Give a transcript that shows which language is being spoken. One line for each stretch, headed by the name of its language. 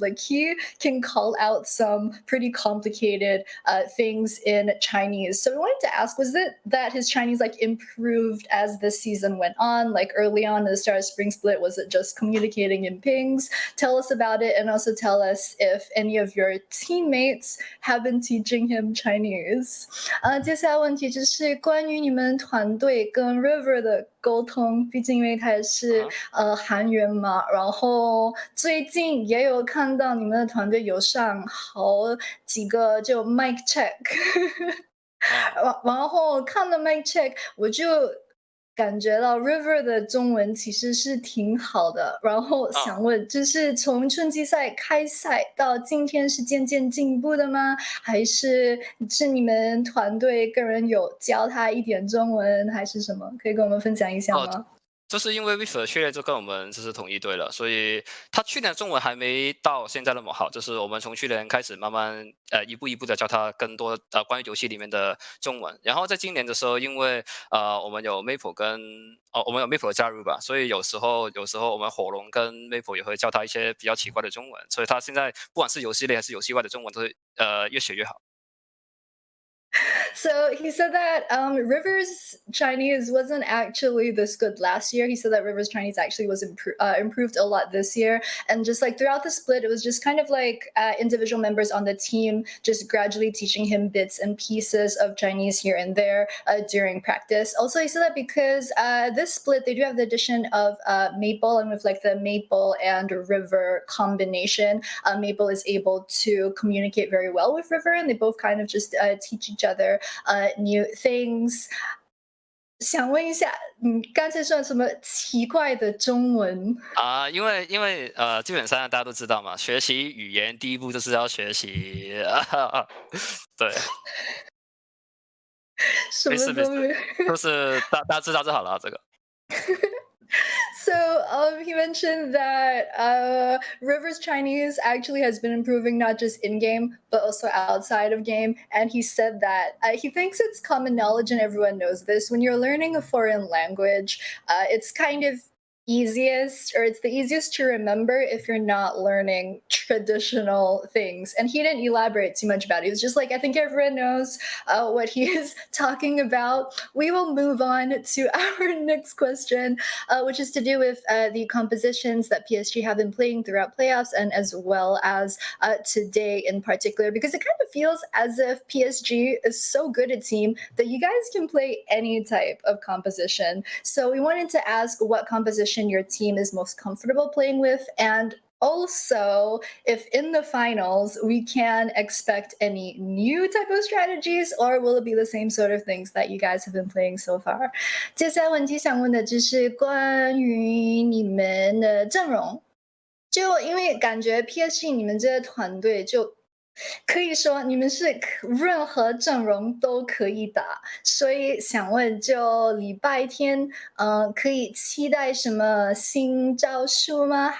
English: Like he can call out some pretty complicated things in Chinese. So we wanted to ask, was it that his Chinese like improved as the season went on? Like early on at the start of Spring Split, was it just communicating in pings? Tell us about it, and also tell us if any of your teammates have been teaching teaching him Chinese.
Chinese: 接下来问题就是关于你们团队跟 River 的沟通，毕竟因为他也是韩援嘛，然后最近也有看到你们的团队有上好几个就 mic check 然后看了 mic check 我就感觉到 River 的中文其实是挺好的，然后想问，就是从春季赛开赛到今天是渐渐进步的吗？还是你们团队个人有教他一点中文，还是什么？可以跟我们分享一下吗？就是因为 River 去年就跟我们就是同一队了，所以他去年中文还没到现在那么好。就是我们从去年开始慢慢一步一步的教他更多关于游戏里面的中文。然后在今年的时候，因为我们有 Maple 我们有 Maple 的加入吧，所以有时候我们火龙跟 Maple 也会教他一些比较奇怪的中文，所以他现在不管是游戏内还是游戏外的中文都是越学越好。
English: So he said that Rivers Chinese wasn't actually this good last year. He said that Rivers Chinese actually was improved a lot this year. And just like throughout the split, it was just kind of like individual members on the team just gradually teaching him bits and pieces of Chinese here and there during practice. Also, he said that because this split, they do have the addition of Maple, and with like the Maple and River combination, Maple is able to communicate very well with River, and they both kind of just teach each other new things.
Chinese: 想问一下，你刚才说什么奇怪的中文因为基本上大家都知道嘛，学习语言第一步就是要学习对，什么都没有，就是大家知道就好了，这个。
English: So he mentioned that River's Chinese actually has been improving not just in game but also outside of game, and he said that he thinks it's common knowledge and everyone knows this. When you're learning a foreign language, it's kind of it's the easiest to remember if you're not learning traditional things. And he didn't elaborate too much about it. He was just like, I think everyone knows what he is talking about. We will move on to our next question, which is to do with the compositions that PSG have been playing throughout playoffs and as well as today in particular, because it kind of feels as if PSG is so good a team that you guys can play any type of composition. So we wanted to ask what composition your team is most comfortable playing with, and also if in the finals we can expect any new type of strategies, or will it be the same sort of things that you guys have been playing so far?
Chinese: 接下来问题想问的就是关于你们的阵容，就因为感觉 PSG 你们这个团队就可以说你们是任何阵容都可以打，所以想问，就礼拜天，可以期待什么新招数吗？